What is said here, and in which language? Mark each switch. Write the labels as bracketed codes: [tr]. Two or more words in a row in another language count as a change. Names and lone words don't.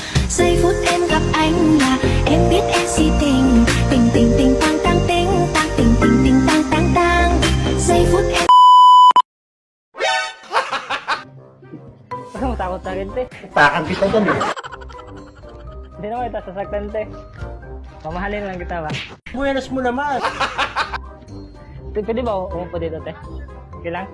[vi] Giây phút em gặp anh là em biết em si tình. Tình tình tình tang tang tình tang tình tình tình tang tang tang. Giây phút em. [tl] Parang matakot na rin, te. Takan kita dyan eh. Hindi naman kita sasaktan, te. Mamahalin lang kita ba? Buenas mo naman. Te, pwede ba umupo dito, te? Okay lang?